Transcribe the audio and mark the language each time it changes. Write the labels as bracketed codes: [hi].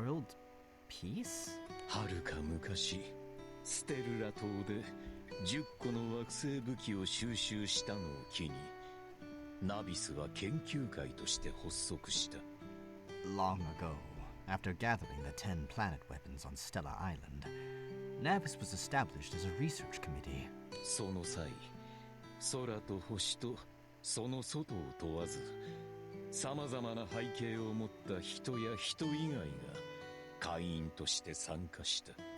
[en] World peace? [ja] はるか昔、ステルラ島で10個の惑星武器を収集したのを機に、ナビスは研究会として発足した。 [en] Long ago, after gathering the 10 planet weapons on Stella Island, Navis was established as a research committee. [ja] その際、空と星とその外を問わず、様々な背景を持った人や人以外が会員として参加した。